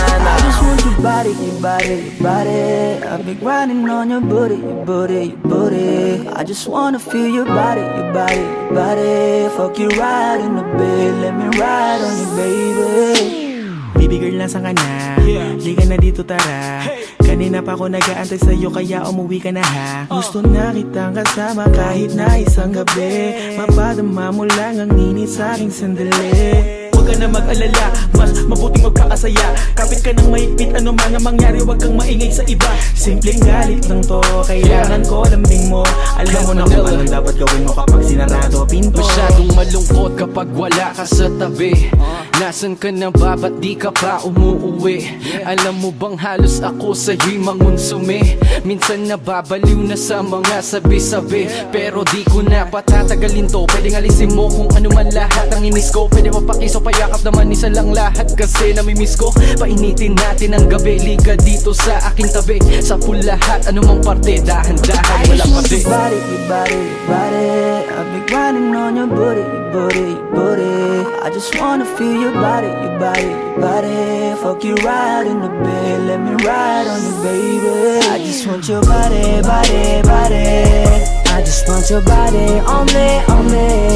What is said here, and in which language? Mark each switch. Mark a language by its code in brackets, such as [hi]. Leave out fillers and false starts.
[en] I just want your body, your body, your body. I've been grinding on your booty, your booty, your booty. I just wanna feel your body, your body, your body. Fuck you right in the bed, let me ride on you, baby. Baby girl, [tl] nasan ka na? Liga na dito, tara. Kanina pa ako nag-aantay sa'yo, kaya umuwi ka na ha. Gusto na kitang kasama kahit na isang gabi. Mapadama mo lang ang init sa'king sandali. Huwag ka na mag-alala, mas mabuting magkakasaya. Kapit ka ng mahigpit, ano man ang mangyari, huwag kang maingay sa iba. Simpleng galit lang to, kailangan ko lambing mo. Alam mo na kung anong dapat gawin mo kapag sinarado pinto. Masyadong malungkot kapag wala ka sa tabi. Nasaan ka na ba? Ba't di ka pa umuuwi? Alam mo bang halos ako sa'yo'y mangunsumi? Minsan nababaliw na sa mga sabi-sabi, pero di ko na patatagalin to. Pwedeng alisin mo kung ano man lahat ang inis ko. Pwede mapakiso, payakap naman isa lang lahat kasi namimiss ko. Painitin natin ang gabi, liga dito sa aking tabi. Sa lahat, anumang parte, dahan-dahan, walang pati. [en] Body, your body, your body. be grinding on your booty, your booty, your booty. I just wanna feel your body, your body, your body. Fuck you right in the bed, let me ride on you, baby. I just want your body, body, body. I just want your body on me, on me.